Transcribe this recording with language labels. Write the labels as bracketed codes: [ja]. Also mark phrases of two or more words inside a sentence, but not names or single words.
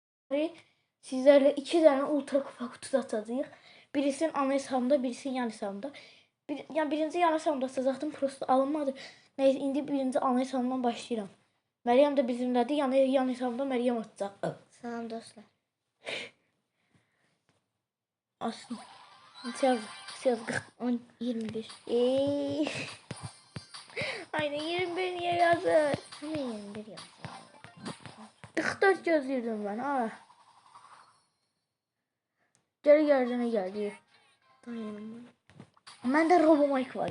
[tr] Sizlerle 2 tane ultra kupa kutusu atacağıq. Birisinin ana hesabımda, birisinin yan hesabımda. [az] Yani birinci yan hesabımda atacaqdım, prosto alınmadı. Neyse, indi birinci ana hesabımdan başlayıram. Məryəm də bizimlədir, yəni yan hesabımda Məryəm atacaq. Salam dostlar. Aslında. Neçə yazıq? 21. [tr] Aynen 21 niye yazır? Ama 21 yazıyor. 44 gözlüyordum ben. Geri geldi. Dynamite. [az] Məndə Robomike var.